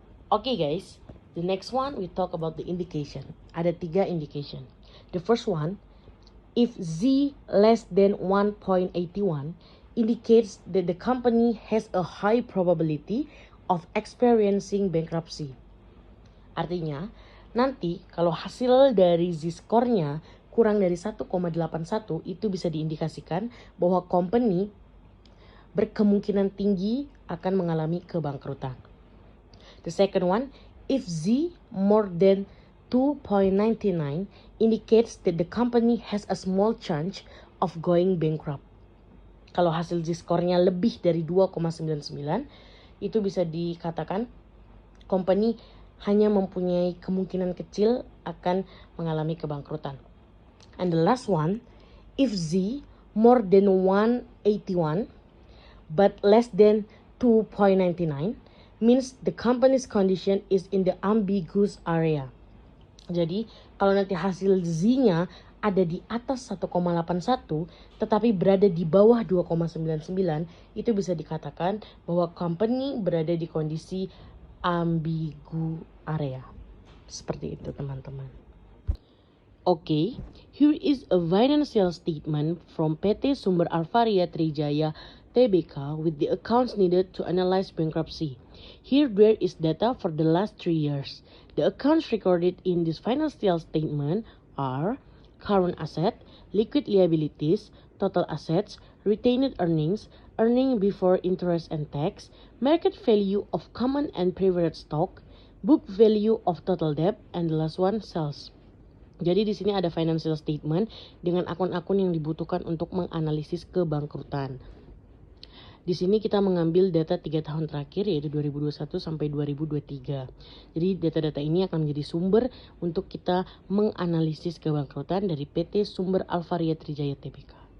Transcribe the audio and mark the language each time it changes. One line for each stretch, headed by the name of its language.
English: Okay guys, the next one we talk about the indication.
Indonesian: Ada 3
English: indication. The first one, if Z less than 1.81 indicates that the company has a high probability of experiencing bankruptcy.
Indonesian: Artinya, nanti kalau hasil dari Z-score-nya kurang dari 1,81 itu bisa diindikasikan bahwa company berkemungkinan tinggi akan mengalami kebangkrutan.
English: The second one, if Z more than 2.99 indicates that the company has a small chance of going bankrupt.
Indonesian: Kalau hasil Z-score-nya lebih dari 2,99 itu bisa dikatakan company hanya mempunyai kemungkinan kecil akan mengalami kebangkrutan.
English: And the last one, if Z more than 181 but less than 2.99 means the company's condition is in the ambiguous area.
Indonesian: Jadi kalau nanti hasil Z-nya ada di atas 1,81 tetapi berada di bawah 2,99, itu bisa dikatakan bahwa company berada di kondisi ambigu area. Seperti itu teman-teman.
English: Okay, here is a financial statement from PT Sumber Alvaria Trijaya Tbk with the accounts needed to analyze bankruptcy. Here there is data for the last 3 years. The accounts recorded in this financial statement are current asset, liquid liabilities, total assets, retained earnings, earning before interest and tax, market value of common and preferred stock, book value of total debt, and the last one, sales.
Indonesian: Jadi di sini ada financial statement dengan akun-akun yang dibutuhkan untuk menganalisis kebangkrutan. Di sini kita mengambil data 3 tahun terakhir yaitu 2021 sampai 2023. Jadi data-data ini akan menjadi sumber untuk kita menganalisis kebangkrutan dari PT Sumber Alvaria Trijaya Tbk.